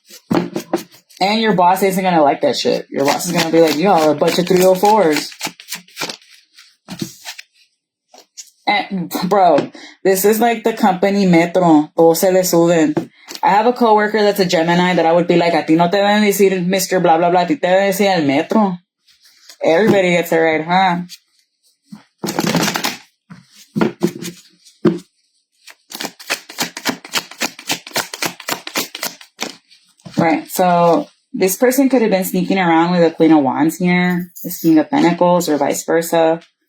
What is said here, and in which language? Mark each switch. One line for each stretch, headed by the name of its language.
English: And your boss isn't going to like that shit. Your boss is going to be like, y'all are a bunch of 304s. And, bro, this is like the company metro.
Spanish: Todos se le suben.
English: I have a coworker that's a Gemini that I would be like,
Spanish: a ti no te deben decir Mr. Blah, blah, blah. A ti te deben decir el metro.
English: Everybody gets it right, huh? Right, so this person could have been sneaking around with a Queen of Wands here, this King of Pentacles, or vice versa.